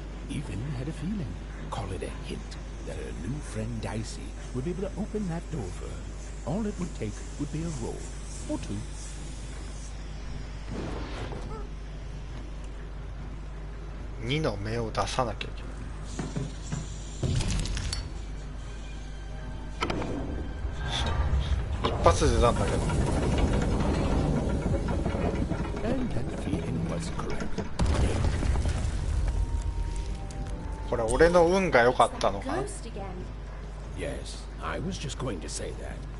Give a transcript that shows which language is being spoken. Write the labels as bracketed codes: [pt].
[en] Even had a feeling, call it a hint, that her new friend Dicey would be able to open that door for her. All it would take would be a roll, or two. [ja] 2の目を出さなきゃいけない。一発で出たんだけど。 [en] And that feeling was correct. [ja] これ俺の運が良かったのかな。 [en] Ghost again. Yes, I was just going to say that.